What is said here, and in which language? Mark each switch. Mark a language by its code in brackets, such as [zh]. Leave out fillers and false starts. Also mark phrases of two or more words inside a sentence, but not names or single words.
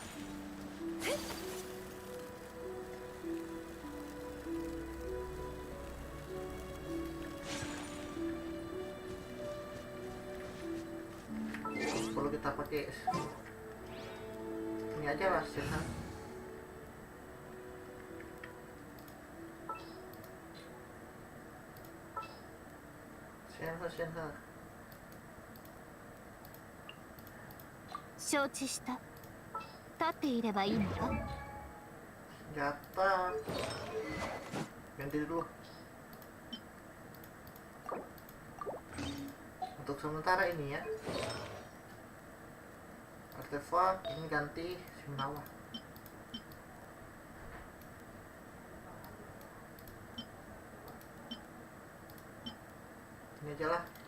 [id] Kalau kita pakai ini aja lah, Shenhe. Shenhe. [ja] 承知した。立っていればいいのか？ [id] Senjata. Ganti dulu. Untuk sementara ini ya. Artefak ini ganti Shimnawa. Ini aja lah.